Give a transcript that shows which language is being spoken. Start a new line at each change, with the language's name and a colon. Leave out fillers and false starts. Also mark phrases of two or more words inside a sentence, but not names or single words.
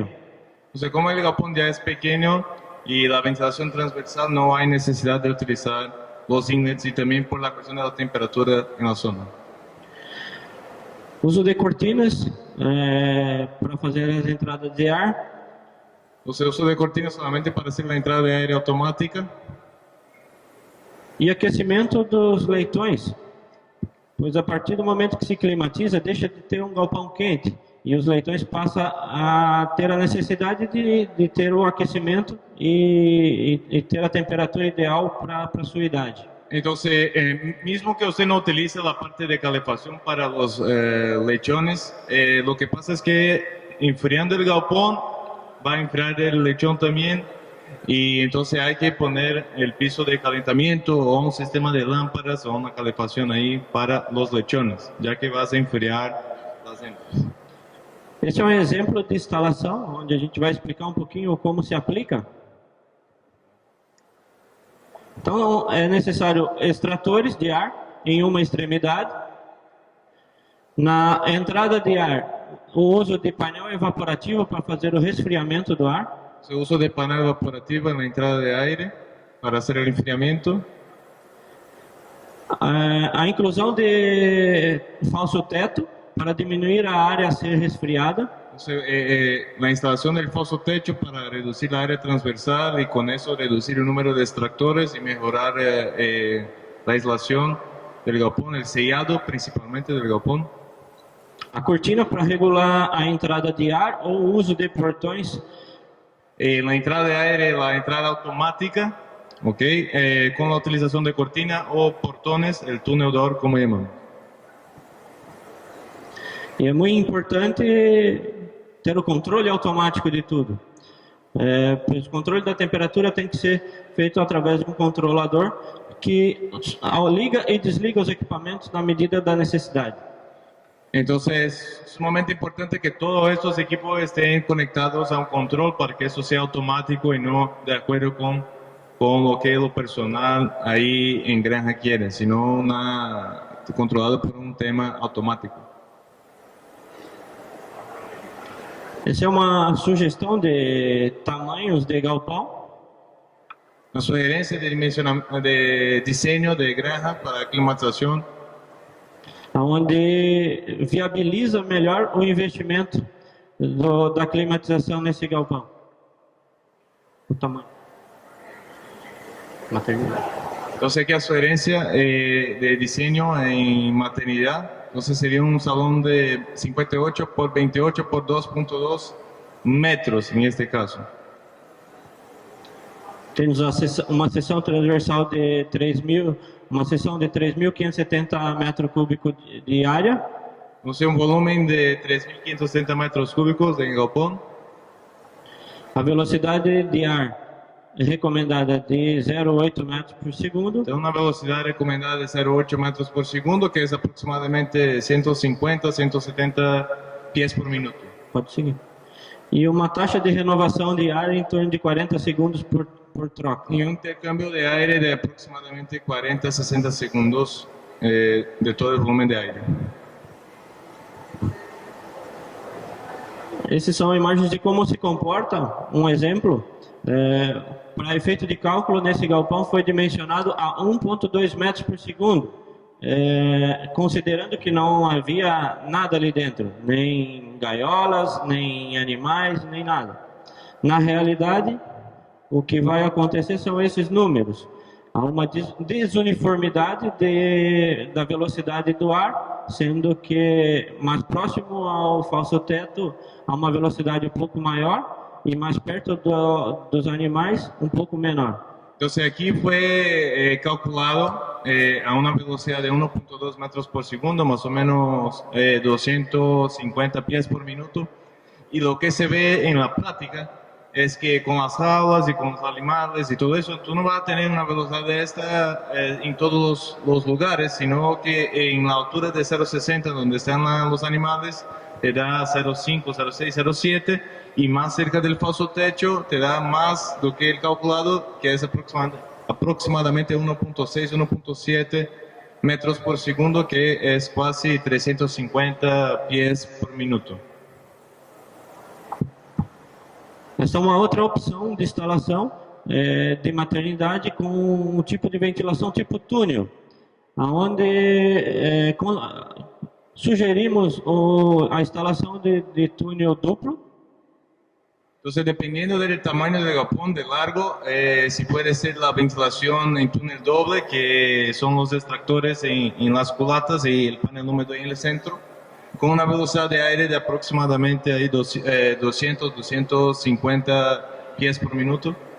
Spanish: Entonces, como el galpón ya es pequeño y la ventilación transversal, no hay necesidad de utilizar los inlets y también por la cuestión de la temperatura en la zona.
Portuguese: Uso de cortinas para fazer as entradas de ar.
Spanish: Entonces, uso de cortinas solamente para hacer la entrada de aire automática.
Portuguese: E aquecimento dos leitões, pois a partir do momento que se climatiza, deixa de ter um galpão quente e os leitões passam a ter a necessidade de ter o aquecimento e ter a temperatura ideal para a sua idade.
Spanish: Entonces, mismo que usted no utilice la parte de calefacción para los lechones, lo que pasa es que enfriando el galpón va a enfriar el lechón también, y entonces hay que poner el piso de calentamiento o un sistema de lámparas o una calefacción ahí para los lechones, ya que vas a enfriar las hembras.
Portuguese: Esse é um exemplo de instalação, onde a gente vai explicar um pouquinho como se aplica. Então, é necessário extratores de ar em uma extremidade. Na entrada de ar, o uso de painel evaporativo para fazer o resfriamento do ar.
Spanish: Se uso de panel evaporativo en la entrada de aire para hacer el enfriamiento.
Portuguese: A inclusão de falso teto para diminuir a área a ser resfriada.
Spanish: La instalación del falso techo para reducir la área transversal y con eso reducir el número de extractores y mejorar la aislación del galpón, el sellado principalmente del galpón.
Portuguese: A cortina para regular a entrada de ar ou o uso de portões.
Spanish: La entrada de aire, la entrada automática, ¿okay? Con la utilización de cortina o portones, el túnel
Portuguese: de ar
Spanish: como llamamos.
Portuguese: E é muito importante ter o controle automático de tudo. O controle da temperatura tem que ser feito através de um controlador que liga e desliga os equipamentos na medida da necessidade.
Spanish: Entonces, es sumamente importante que todos estos equipos estén conectados a un control para que eso sea automático y no de acuerdo con lo que lo personal ahí en granja quiere, sino controlado por un tema automático.
Portuguese: Essa é uma sugestão de tamanhos de galpão.
Spanish: Una sugerencia de diseño de granja para climatización.
Portuguese: Onde viabiliza melhor o investimento da climatização nesse galpão? O tamanho. Maternidade.
Spanish: Entonces aquí a sugerencia de diseño en maternidad, entonces sería un salón de 58 por 28 por 2.2 metros en este caso.
Portuguese: Temos uma seção transversal de 3.000, uma seção de 3.570 metros cúbicos de área.
Spanish: Entonces un volumen de 3.570 metros cúbicos en galpón.
Portuguese: A velocidade de ar recomendada de 0,8 metros por segundo.
Spanish: Tiene una velocidad recomendada de 0,8 metros por segundo, que es aproximadamente 150, 170 pies por minuto.
Portuguese: Pode seguir. E uma taxa de renovação de ar em torno de 40 segundos por troca.
Spanish: Y un intercambio de aire de aproximadamente 40, 60 segundos de todo el volumen de aire.
Portuguese: Essas são imagens de como se comporta, um exemplo. Para efeito de cálculo, nesse galpão foi dimensionado a 1,2 metros por segundo, considerando que não havia nada ali dentro, nem gaiolas, nem animais, nem nada. Na realidade, o que vai acontecer são esses números. Há uma desuniformidade da velocidade do ar, sendo que mais próximo ao falso teto há uma velocidade um pouco maior e mais perto dos animais um pouco menor.
Spanish: Entonces aquí fue calculado a una velocidad de 1.2 metros por segundo, más o menos 250 pies por minuto. Y lo que se ve en la práctica es que con las jaulas y con los animales y todo eso, tú no vas a tener una velocidad de esta en todos los lugares, sino que en la altura de 0.60, donde están los animales, te da 0.5, 0.6, 0.7, y más cerca del falso techo te da más
Portuguese: do que
Spanish: el calculado, que es aproximadamente 1.6, 1.7 metros por segundo, que es casi 350 pies por minuto.
Portuguese: Essa é uma outra opção de instalação de maternidade com um tipo de ventilação tipo túnel, onde sugerimos a instalação de túnel duplo.
Spanish: Entonces, dependiendo del tamaño del galpón, de largo, si puede ser la ventilación en túnel doble, que son los extractores en las culatas y el panel húmedo en el centro, con una velocidad de aire de aproximadamente 200, 250 pies por minuto.